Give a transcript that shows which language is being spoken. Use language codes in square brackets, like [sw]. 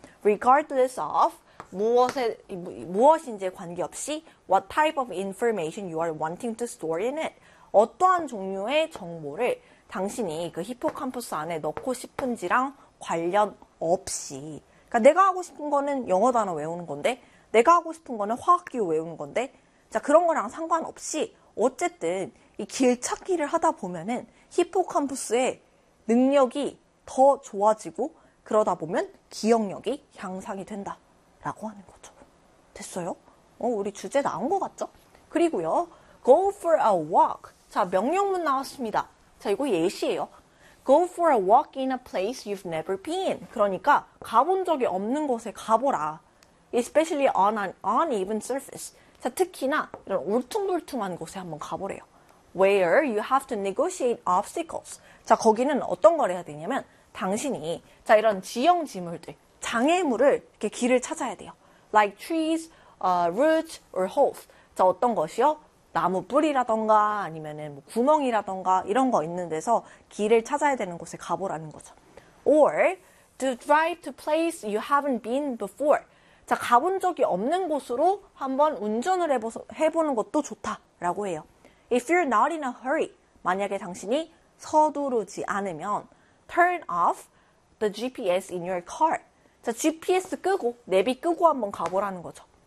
[en] Regardless of [ko] 무엇인지에 관계없이 [en] what type of information you are wanting to store in it. [ko] 어떠한 종류의 정보를 당신이 그 히포캄퍼스 안에 넣고 싶은지랑 관련 없이. 그러니까 내가 하고 싶은 거는 영어 단어 외우는 건데, 내가 하고 싶은 거는 화학기호 외우는 건데, 자, 그런 거랑 상관없이 어쨌든 이 길찾기를 하다 보면은 히포캄퍼스의 능력이 더 좋아지고 그러다 보면 기억력이 향상이 된다라고 하는 거죠. 됐어요? 우리 주제 나온 것 같죠? 그리고요, [en] go for a walk. [ko] 자, 명령문 나왔습니다. 자, 이거 예시예요. [en] go for a walk in a place you've never been. [ko] 그러니까 가본 적이 없는 곳에 가보라. [en] especially on an uneven surface. [ko] 자, 특히나 이런 울퉁불퉁한 곳에 한번 가보래요. [en] Where you have to negotiate obstacles. [ko] 자, 거기는 어떤 걸 해야 되냐면, 당신이, 자, 이런 지형지물들, 장애물을 이렇게 길을 찾아야 돼요. [en] Like trees, roots, or holes. [ko] 자, 어떤 것이요? 나무 뿌리라던가, 아니면은 뭐 구멍이라던가, 이런 거 있는 데서 길을 찾아야 되는 곳에 가보라는 거죠. [en] Or, to drive to place you haven't been before. [ko] 자, 가본 적이 없는 곳으로 한번 운전을 해보는 것도 좋다라고 해요. [en] If you're not in a hurry, [ko] 만약에 당신이 서두르지 않으면, [en] turn off the GPS in your car. [ko] 자, GPS 끄고, 내비 끄고 한번 가보라는 거죠.